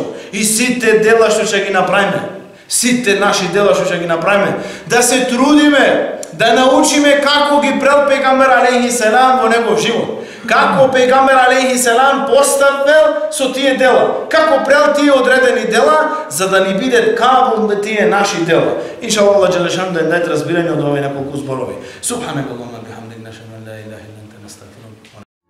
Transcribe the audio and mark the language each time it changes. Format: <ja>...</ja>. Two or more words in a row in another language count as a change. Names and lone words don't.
<mk>И сите дела што ќе ги направиме, сите наши дела што ќе ги направиме, да се трудиме, да научиме како ги прел пегамбер</mk> <ar>عليه السلام</ar> <mk>во негов живот. Како пегамбер</mk> <ar>عليه السلام</ar> <mk>поставил со тие дела, како прел тие одредени дела, за да ни биде кабул на тие наши дела. Иншаллах,</mk> <ar>الله جل شأنه</ar> <mk>да даде разбирање од овие неколку зборови.</mk> <ar>سبحانك اللهم وبحمدك أشهد أن لا إله إلا أنت أستغفرك.</ar>